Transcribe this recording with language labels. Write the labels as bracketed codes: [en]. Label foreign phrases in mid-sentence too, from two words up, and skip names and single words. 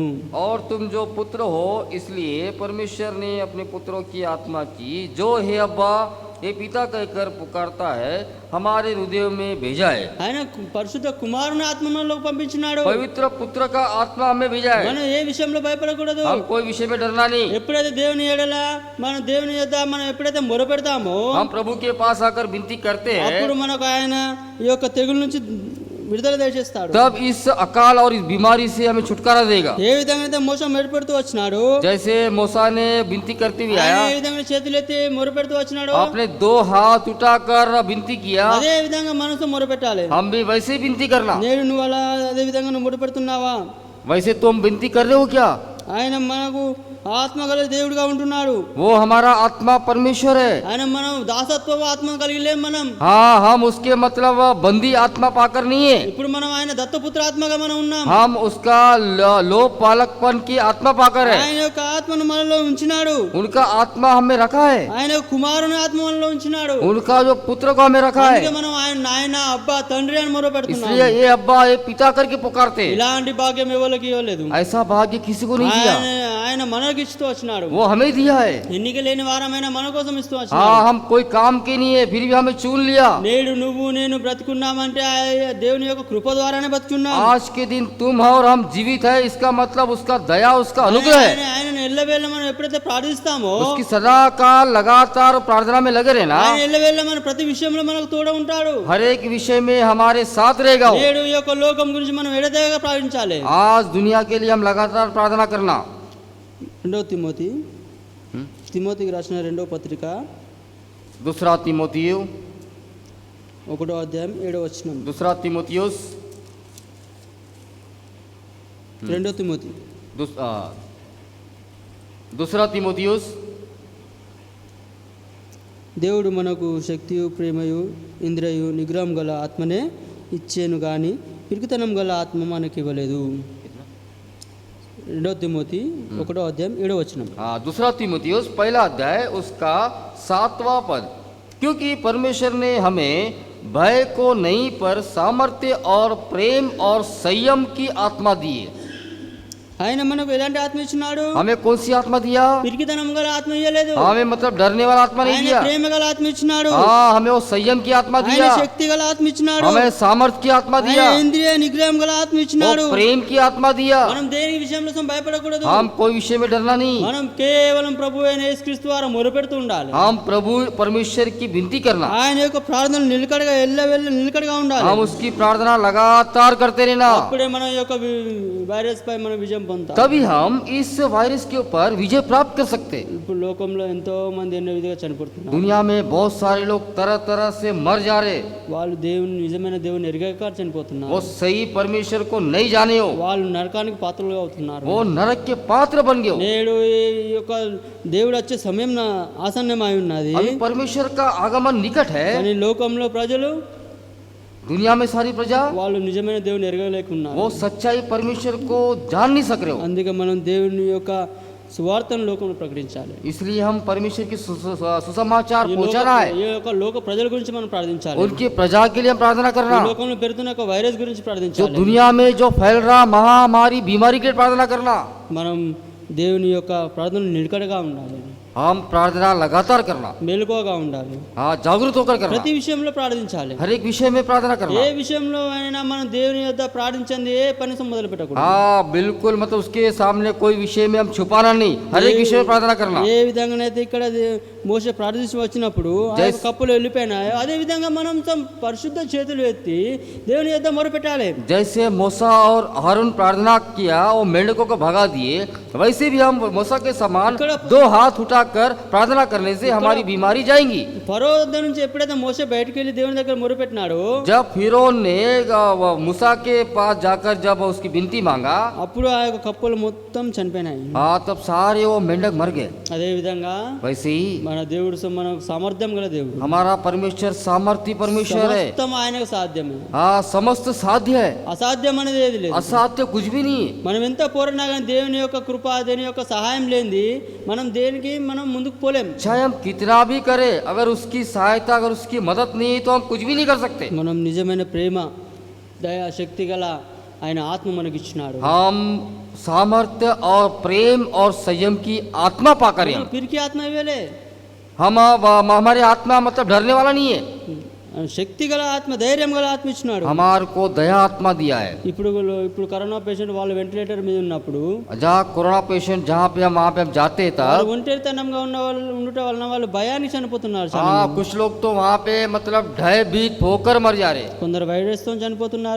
[hi] और तुम जो पुत्र हो, इसलिए परमेश्वर ने अपने पुत्रों की आत्मा की, जो हे अब्बा ये पिता कहकर पुकारता है, हमारे हृदय में भेजा है। [te] ఆయన పరిశుద్ధ కుమారుని ఆత్మ మనలోకి పంపించినాడు. [hi] पवित्र पुत्र का आत्मा हमें भेजा है। [te] మనం ఏ విషయంలో భయపడకూడదు. [hi] हम कोई विषय में डरना नहीं। [te] ఎప్పుడైతే దేవుని ఎడల మనం దేవుని యొద్ద మనం ఎప్పుడైతే మొరపెడతామో [hi] हम प्रभु के पास आकर विनती करते అప్పుడు हैं, [te] మనకు ఆయన ఈ యొక్క తెగుల నుంచి విడుదల చేసేస్తాడు. [hi] तब इस अकाल और इस बीमारी से हमें छुटकारा देगा। [te] ఏ విధంగా అయితే మోస మొరపెడుతూ వచ్చినాడు, [hi] जैसे मूसा ने विनती करते हुए ఆయన आया, [te] ఏ విధంగా చేతులెత్తి మొరపెడుతూ వచ్చినాడు, [hi] आपने 2 हाथ उठाकर विनती किया, [te] అదే విధంగా మనసు మొరపెట్టాలి. [hi] हम भी वैसे ही विनती करना। [te] నేడు నువ్వు అలా అదే విధంగా నువ్వు మొరపెడుతున్నావా? [hi] वैसे तुम विनती कर रहे हो क्या? [te] ఆయన మనకు ఆత్మగల దేవుడిగా ఉంటున్నాడు. [hi] वो हमारा आत्मा परमेश्वर है। [te] ఆయన మనం దాసత్వ ఆత్మ కలిగి లేం. మనం [hi] हाँ, हम उसके मतलब बंदी आत्मा पाकर नहीं है, [te] ఇప్పుడు మనం ఆయన దత్తపుత్ర ఆత్మగా మనం ఉన్నాం. [hi] हम उसका लोप पालकपन की आत्मा पाकर है। [te] ఆయన యొక్క ఆత్మను మనలో ఉంచినాడు. [hi] उनका आत्मा हमें रखा है, [te] ఆయన కుమారుని ఆత్మ మనలో ఉంచినాడు. [hi] उनका जो पुत्र को हमें रखा అందుకే है, [te] మనం ఆయన నాయన అబ్బా తండ్రి అని మొరపెడుతున్నాం. [hi] इसलिए ये अब्बा ये पिता करके पुकारते हैं। [te] ఇలాంటి భాగ్యం ఎవరికి ఇవ్వలేదు. [hi] ऐसा भाग्य किसी को नहीं दिया, [te] ఆయన మనకి ఇస్తూ వచ్చినాడు. [hi] वो हमें दिया है। [te] ఎన్నిక లేని వారమైన మన కోసం ఇస్తూ వచ్చినాడు. [hi] हाँ, हम कोई काम के नहीं है, फिर भी हमें चुन लिया। [te] నేడు నువ్వు నేను బ్రతుకున్నామంటే దేవుని యొక్క కృప ద్వారానే బతుకున్నాం. [hi] आज के दिन तुम और हम जीवित है, इसका मतलब उसका दया, उसका अनुग्रह है। [te] ఆయన ఎల్లవేళ మనం ఎప్పుడైతే ప్రార్థిస్తామో [hi] उसकी सदा काल लगातार प्रार्थना में लगे रहना, [te] ఆయన ఎల్లవేళ మన ప్రతి విషయంలో మనకు తోడ ఉంటాడు. [hi] हर एक विषय में हमारे साथ रहेगा वो। [te] నేడు ఈ యొక్క లోకం గురించి మనం ఎడతెగక ప్రార్థించాలి. [hi] आज दुनिया के लिए हम लगातार प्रार्थना करना। [te] రెండవ తిమోతికి రాసిన రెండవ పత్రిక [hi] दूसरा तीमुथियुस, [te] 1వ అధ్యాయం 7వ వచనం. [hi] दूसरा तीमुथियुस, [te] రెండవ తిమోతి [hi] दूसरा तीमुथियुस, [te] దేవుడు మనకు శక్తియు ప్రేమయు ఇంద్రియు నిగ్రహం గల ఆత్మనే ఇచ్చేను గాని పిరికితనం గల ఆత్మ మనకి ఇవ్వలేదు. రెండవ తిమోతి 1వ అధ్యాయం 7వ వచనం. [hi] दूसरा तीमुथियुस पहला अध्याय उसका 7वां पद, क्योंकि परमेश्वर ने हमें भय को नहीं पर सामर्थ्य और प्रेम और संयम की आत्मा दी है। [te] ఆయన మనకు ఎలాంటి ఆత్మ ఇచ్చినాడు? [hi] हमें कौन सी आत्मा दिया? [te] పిరికితనం గల ఆత్మ ఇవ్వలేదు. [hi] हमें मतलब डरने वाला आत्मा नहीं ఆయన दिया। [te] ప్రేమ గల ఆత్మ ఇచ్చినాడు. [hi] हाँ, हमें वो संयम की आत्मा ఆయన दिया, [te] శక్తి గల ఆత్మ ఇచ్చినాడు. [hi] हमें सामर्थ्य की आत्मा ఆయన दिया, [te] ఇంద్రియ నిగ్రహం గల ఆత్మ वो ఇచ్చినాడు. [hi] प्रेम की आत्मा दिया। [te] మనం దేని విషయంలో భయపడకూడదు. [hi] हम कोई विषय में डरना नहीं, [te] మనం కేవలం ప్రభు అయిన యేసుక్రీస్తు ద్వారా మొరపెడుతూ ఉండాలి. [hi] हम प्रभु परमेश्वर की विनती करना, [te] ఆయన యొక్క ప్రార్థనలు నిలకడగా ఎల్లవేళ నిలకడగా ఉండాలి. [hi] हम उसकी प्रार्थना लगातार करते रहना, [te] అప్పుడే మన యొక్క వైరస్ పై మనం విజయం పొందుతాం. [hi] तभी हम इस वायरस के ऊपर विजय प्राप्त कर सकते हैं। [te] ఇప్పుడు లోకంలో ఎంతో మంది ఎన్నో విధంగా చనిపోతున్నారు. [hi] दुनिया में बहुत सारे लोग तरह तरह से मर जा रहे, [te] వాళ్ళు దేవుని నిజమైన దేవుని ఎరగక చనిపోతున్నారు. [hi] वो सही परमेश्वर को नहीं जाने हो, [te] వాళ్ళు నరకానికి పాత్రలుగా అవుతున్నారు. [hi] वो नरक के पात्र बन गए हो। [te] నేడు ఈ యొక్క దేవుడు వచ్చే సమయం ఆసన్నమై ఉన్నది. [hi] अभी परमेश्वर का आगमन निकट है। [te] కానీ లోకంలో ప్రజలు [hi] दुनिया में सारी प्रजा [te] వాళ్ళు నిజమైన దేవుని ఎరగలేకున్నారు. [hi] वो सच्चाई परमेश्वर को जान नहीं सक रहे हो, [te] అందుకే మనం దేవుని యొక్క సువార్తను లోకంలో ప్రకటించాలి. [hi] इसलिए हम परमेश्वर की सुसमाचार ఈ पहुंचाना है। [te] లోక ప్రజల గురించి మనం ప్రార్థించాలి. [hi] उनकी प्रजा के लिए हम प्रार्थना ఈ करना, [te] లోకంలో పెరుగుతున్న ఒక వైరస్ గురించి जो ప్రార్థించాలి. [hi] दुनिया में जो फैल रहा महामारी बीमारी के लिए प्रार्थना करना। [te] మనం దేవుని యొక్క ప్రార్థనలు నిలకడగా ఉండాలి. [hi] हम प्रार्थना लगातार करना, [te] మెలకువగా ఉండాలి. [hi] हाँ जागरूक होकर करना, [te] ప్రతి విషయంలో ప్రార్థించాలి. [hi] हर एक विषय में प्रार्थना ఏ करना। [te] విషయంలో అయినా మనం దేవుని యొద్ద ప్రార్థించండి ఏ పని మొదలు పెట్టకూడదు. [hi] हाँ बिल्कुल, मतलब उसके सामने कोई विषय में हम छुपाना नहीं, हर एक विषय में प्रार्थना करना। [te] ఏ విధంగానైతే ఇక్కడ మోషే ప్రార్థించి వచ్చినప్పుడు ఆ యొక్క కప్పులు వెళ్ళిపోయినాయో అదే విధంగా మనం పరిశుద్ధ చేతులు ఎత్తి దేవుని యొద్ద మొరపెట్టాలి. [hi] जैसे मूसा और हारून प्रार्थना किया, वो मेंढकों को भगा दिए, वैसे भी हम मूसा के समान दो हाथ उठाकर प्रार्थना करने से हमारी बीमारी जाएंगी। [te] ఫరో వద్ద నుంచి ఎప్పుడైతే మోషే బయటికి వెళ్ళి దేవుని దగ్గర మొరపెట్టినాడో [hi] जब फिरौन ने मूसा के पास जाकर जब उसकी विनती मांगा, [te] అప్పుడు ఆ యొక్క కప్పులు మొత్తం చనిపోయినాయి. [hi] हाँ तब सारे वो मेंढक मर गए। [te] అదే విధంగా [hi] वैसे ही [te] మన దేవుడు మన సామర్థ్యం గల దేవుడు. [hi] हमारा परमेश्वर सामर्थ्य परमेश्वर है। [te] సమస్తం ఆయనకు సాధ్యమే. [hi] हाँ समस्त साध्य है, [te] అసాధ్యం అనేది ఏది లేదు. [hi] असाध्य कुछ भी नहीं है। [te] మనం ఎంత పోరాడినా కానీ దేవుని యొక్క కృప దేవుని యొక్క సహాయం లేనిది మనం దేనికి మనం ముందుకు పోలేం. [hi] चाहे हम कितना भी करें, अगर उसकी सहायता अगर उसकी मदद नहीं है तो हम कुछ भी नहीं कर सकते। [te] మనం నిజమైన ప్రేమ దయ శక్తి గల ఆయన ఆత్మ మనకి ఇచ్చినాడు. [hi] हम सामर्थ्य और प्रेम और संयम की आत्मा पाकर हैं। [te] పిరికి ఆత్మ ఇవ్వలే, [hi] हमारे आत्मा मतलब डरने वाला नहीं है, [te] శక్తి గల ఆత్మ ధైర్యం గల ఆత్మ ఇచ్చినాడు. [hi] हमारे को दया आत्मा दिया है। [te] ఇప్పుడు కరోనా పేషెంట్ వాళ్ళు వెంటిలేటర్ మీద ఉన్నప్పుడు [hi] जहाँ कोरोना पेशेंट जहाँ पे हम वहाँ पे हम जाते हैं వాళ్ళు तब [te] ఒంటరితనంగా ఉన్న వాళ్ళు ఉండటం వలన వాళ్ళు భయానికి చనిపోతున్నారు. చాలా हाँ మంది. [hi] कुछ लोग तो वहाँ पे मतलब भयभीत होकर मर जा रहे हैं, [te] కొందరు వైరస్ తో చనిపోతున్నారు,